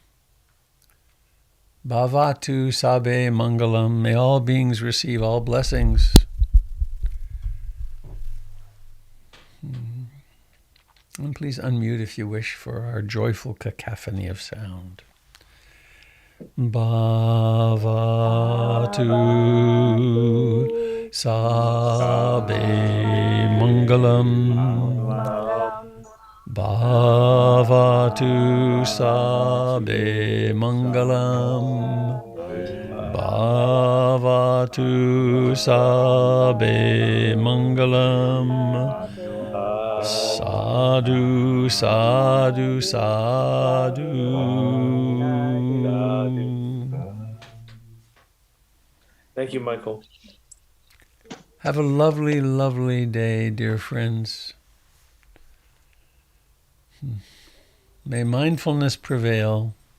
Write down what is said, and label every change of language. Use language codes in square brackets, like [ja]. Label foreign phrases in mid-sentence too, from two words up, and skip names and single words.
[pi] Bhavatu Sabe Mangalam. [en] May all beings receive all blessings. And please unmute if you wish for our joyful cacophony of sound. [pi] Bhavatu Sabe Mangalam. Bhavatu Sabe Mangalam. Bhavatu Sabe Mangalam. Sadhu, sadhu, sadhu. [en] Thank you, Michael. Have a lovely, lovely day, dear friends. May mindfulness prevail.